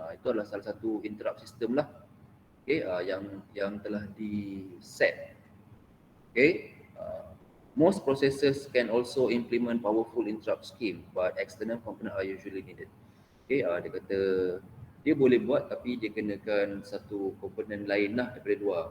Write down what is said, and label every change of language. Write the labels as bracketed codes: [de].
[ms] Itu adalah salah satu [en] interrupt system [ms] lah. Okay, yang telah di set. [en] Okay, most processors can also implement powerful interrupt scheme, but external component are usually needed. [ms] Okay, dia kata dia boleh buat tapi dia kenakan satu komponen lain lah daripada dua.